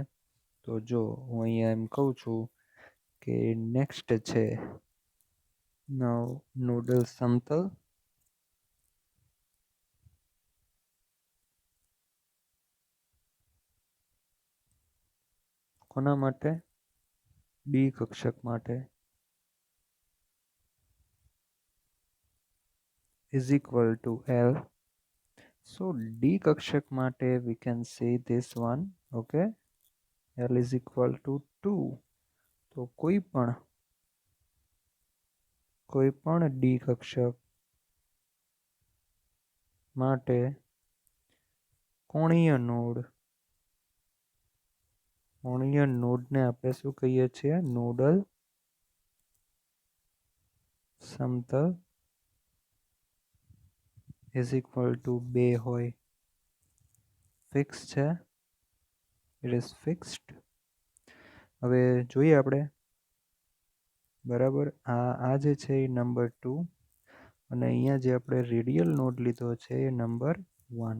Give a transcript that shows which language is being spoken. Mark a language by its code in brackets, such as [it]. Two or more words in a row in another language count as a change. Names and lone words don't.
[gu] તો જો હું અહીંયા એમ કહું છું કે નેક્સ્ટ છે નોડલ સમતલ. કોના માટે? ડી કક્ષક માટે. [en] is equal to L. So D [gu] કક્ષક માટે [en] we can say this one. Okay. L is equal to 2. [gu] તો કોઈ પણ ડી કક્ષક માટે કોણીય નોડને આપણે શું કહીએ છીએ? નોડલ સમતલ [en] is equal to 2 [gu] હોય. ફિક્સ છે? [en] it is fixed. [gu] હવે જોઈએ આપણે. બરાબર. આ જે છે એ નંબર 2 અને અહીંયા જે આપણે [en] radial node [gu] લીધો છે એ નંબર 1.